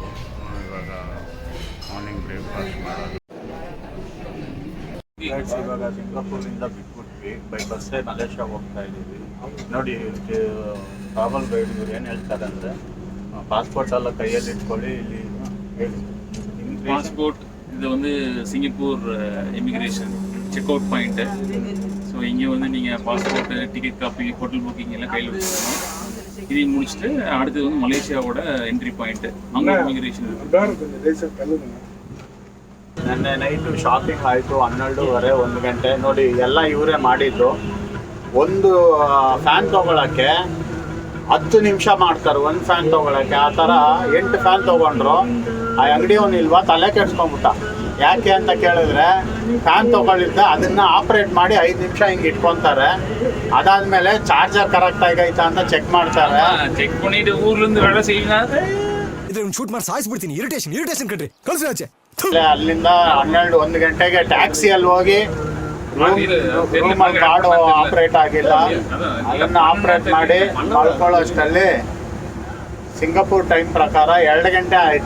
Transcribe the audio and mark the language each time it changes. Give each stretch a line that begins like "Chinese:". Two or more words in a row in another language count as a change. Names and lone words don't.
Kannada: ಇವಾಗ
English: morning breakfast
Kannada: ಮಾಡೋದು. ಇವಾಗ ಸಿಂಗಾಪುರಿಂದ ಬಿಟ್ಬಿಟ್ವಿ, ಬೈ ಬಸ್ಸೇ ಮಲೇಷ್ಯಾಗೆ ಹೋಗ್ತಾ ಇದ್ದೀವಿ. ನೋಡಿ
English: travel guide
Kannada: ಇವ್ರು ಏನು ಹೇಳ್ತಾರೆ ಅಂದರೆ, ಪಾಸ್ಪೋರ್ಟ್ ಎಲ್ಲ ಕೈಯಲ್ಲಿ ಇಟ್ಕೊಳ್ಳಿ, ಇಲ್ಲಿ ಹೇಳಿ
Tamil: பாஸ்போர்ட் இது வந்து சிங்கப்பூர்
English: immigration check out point.
Tamil: ஸோ இங்கே வந்து நீங்கள்
English: passport, ticket copy, hotel booking
Tamil: எல்லாம் கையில் வச்சுக்கணும். இதையும் முடிச்சுட்டு அடுத்தது வந்து மலேசியாவோட
English: entry point,
Tamil: அங்கே இமிகிரேஷன் இருக்குது.
Kannada: ನೆನ್ನೆ
English: night shopping
Kannada: ಆಯಿತು 12:30 1 ಗಂಟೆ. ನೋಡಿ ಎಲ್ಲ ಇವರೇ ಮಾಡಿದ್ದು. ಒಂದು ಫ್ಯಾನ್ ತೊಗೊಳಕ್ಕೆ 10 ನಿಮಿಷ ಮಾಡ್ತಾರೆ, ಒಂದು ಫ್ಯಾನ್ ತೊಗೊಳಕ್ಕೆ. ಆ ಥರ 8 ಫ್ಯಾನ್ ತೊಗೊಂಡ್ರು. ಆ ಅಂಗಡಿಯವನಿಲ್ವಾ ತಲೆ ಕೆಡ್ಸ್ಕೊಂಡ್ಬಿಟ್ಟ. ಯಾಕೆ ಅಂತ ಕೇಳಿದ್ರೆ, ಫ್ಯಾನ್ ತೊಗೊಳಿದ್ದ ಅದನ್ನು ಆಪ್ರೇಟ್ ಮಾಡಿ 5 ನಿಮಿಷ ಹಿಂಗೆ ಇಟ್ಕೊತಾರೆ. ಅದಾದಮೇಲೆ
English: charger correct
Kannada: ಆಗೈತಾ ಅಂತ ಚೆಕ್ ಮಾಡ್ತಾರೆ.
Tamil: ಚೆಕ್ பண்ணிட்டு ஊர்லேருந்து வேலை செய்யுங்க.
Kannada: ಇದನ್ನ ಶೂಟ್ ಮಾಡಿ ಸಾಯಿಸ್ಬಿಡ್ತೀನಿ. ಇರಿಟೇಷನ್ ಕಣ್ರಿ, ಕಳ್ಸಿ ಆಚೆ. ಅಲ್ಲಿಂದ 12-1 ಗಂಟೆಗೆ ಟ್ಯಾಕ್ಸಿಯಲ್ಲಿ ಹೋಗಿ ರೂಮಲ್ಲಿ ಕಾರ್ಡು ಆಪ್ರೇಟ್ ಆಗಿಲ್ಲ, ಅದನ್ನು ಆಪ್ರೇಟ್ ಮಾಡಿ ಮಲ್ಕೊಳ್ಳೋಷ್ಟರಲ್ಲಿ ಸಿಂಗಾಪುರ್ ಟೈಮ್ ಪ್ರಕಾರ 2 ಗಂಟೆ ಆಯಿತು.